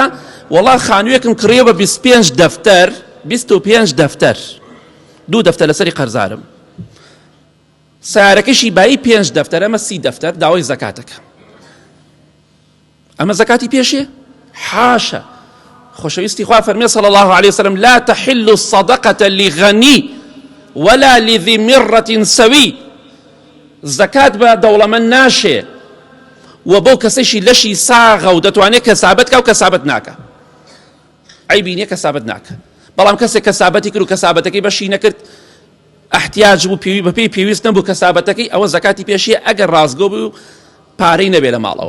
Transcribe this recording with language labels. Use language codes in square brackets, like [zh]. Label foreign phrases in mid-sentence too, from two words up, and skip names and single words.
[ckb] وەڵا خانوویەکم کڕیوە بە 25 دەفتەر، 25 دەفتەر، 2 دەفتەر لەسەری قەرزارم، سیارەکەشی بایی 5 دەفتەر، ئەمە 30 دەفتەر، داوای زەکاتەکە. ئەمە زەکاتی پێشێ؟ حاشا. خۆشەویستی خوا فەرمێ [ar] صلی الله عليه وسلم لا تحل الصدقة لغني ولا لذي مرة سوي. [ckb] زەکات بە دەوڵەمەند ناشێ و بۆ کەسێکی لەشی ساغە و دەتوانێت کەسابەت کە و کەسابەت ناکە، عیبی نییە کەسابەت ناکە، بەڵام کەسێک کەسابەتی کرد و کەسابەتەکەی بەشی نەکرد، احتیاج بوو بەپێی پێویست نەبوو کەسابەتەکەی، ئەوە زەکاتی پێشیە ئەگەر ڕازگۆ بوو و پارەی نەبێ لە ماڵەوە.